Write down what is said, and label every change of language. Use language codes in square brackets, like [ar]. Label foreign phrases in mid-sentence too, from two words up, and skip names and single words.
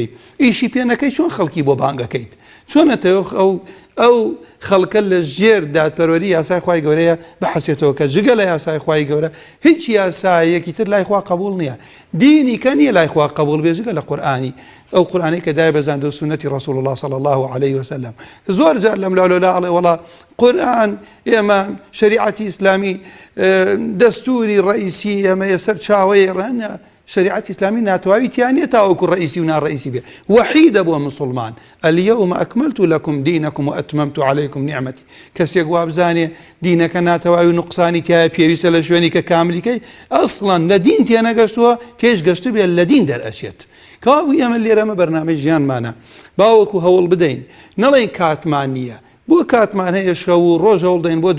[ckb] ئیشی پێنەکەی چۆن خەڵکی بۆ بانگەکەیت؟ چۆنەتەوە ئەو خەڵکە لە ژێر دادپەروەری یاسای خوای گەورەیە بەحەسێتەوە کە جگە لە یاسای خوای گەورە هیچ یاسایەکی تر لای خوا قبول نییە. دینی کە نییە لای خوا قبول بێ جگە لە قورئانی، ئەو قورئانەی کە دای بەزاندە و سنەتی ڕەسوڵ الله [ar] صلی الله عليه وسلم. [ckb] زۆر جار لەم لاولەلا ئەڵێ وەڵا قورئان ئێمە شریعەتی ئیسلامی دەستوری ڕئیسی ئێمە سەر چاوەیە. ڕەنە شریعەتی ئیسلامی ناتەواوی تیان نیە تاوەکو ڕئیسی و ناڕئیسی بێ وەحیدە بۆ مسلمان [ar] اليوم أكملت لكم دينكم وأتممت عليكم نعمتي [ckb] کەسێک وا بزانێ دینەکە ناتەواوی و نوقسانی تایە پێویستە لە شوێنی کە کاملیکەی ئەسڵەن لە دین تێنەگەشتووە تێش گەشتە بێت لە دین دەرئەچێت کەوابوو ئێمە لێرەمە بەرنامەی ژیانمانە باوەکو هەوڵ بدەین نەڵێن کاتمان نییە بۆ کاتمان هەیە شەو و ڕۆژ هەوڵ دەین بۆ